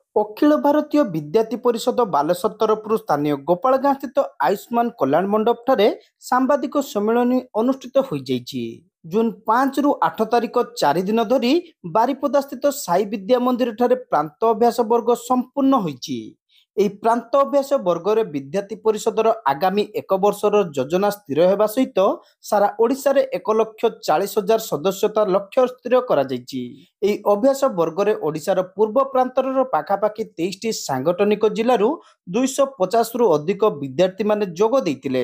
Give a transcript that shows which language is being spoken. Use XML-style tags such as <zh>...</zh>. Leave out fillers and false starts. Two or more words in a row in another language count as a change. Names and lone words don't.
<or>ଅଖିଳ ଭାରତୀୟ ବିଦ୍ୟାର୍ଥୀ ପରିଷଦ ବାଲେଶ୍ୱର ତରଫ ସ୍ଥାନୀୟ ଗୋପାଳଗାଁ ସ୍ଥିତ ଆୟୁଷ୍ମାନ କଲ୍ୟାଣ ମଣ୍ଡପ ଠାରେ ସାମ୍ବାଦିକ ସମ୍ମେଳନ ଅନୁଷ୍ଠିତ ହୋ ଜୁନ 5 ରୁ 8 ତାରିଖ 4 ଦିନ ଧରି ବାରିପଦା ସ୍ଥିତ ସାଇ ବିଦ୍ୟା ମନ୍ଦିର ଠାରେ ପ୍ରାନ୍ତ ଅଭ୍ୟାସ ବର୍ଗ ସମ୍ପୂର୍ଣ୍ଣ ହୋଇଛି। ଏହି ପ୍ରାନ୍ତ ଅଭ୍ୟାସ ବର୍ଗରେ ବିଦ୍ୟାର୍ଥୀ ପରିଷଦର ଆଗାମୀ 1 ବର୍ଷର ଯୋଜନା ସ୍ଥିର ହେବା ସହିତ ସାରା ଓଡ଼ିଶାରେ 1,40,000 ସଦସ୍ୟତା ଲକ୍ଷ୍ୟ ସ୍ଥିର କରାଯାଇଛି। ଏହି ଅଭ୍ୟାସ ବର୍ଗରେ ଓଡ଼ିଶାର ପୂର୍ବ ପ୍ରାନ୍ତରର ପାଖାପାଖି 23ଟି ସାଂଗଠନିକ ଜିଲ୍ଲାରୁ 250ରୁ ଅଧିକ ବିଦ୍ୟାର୍ଥୀମାନେ ଯୋଗ ଦେଇଥିଲେ।</or>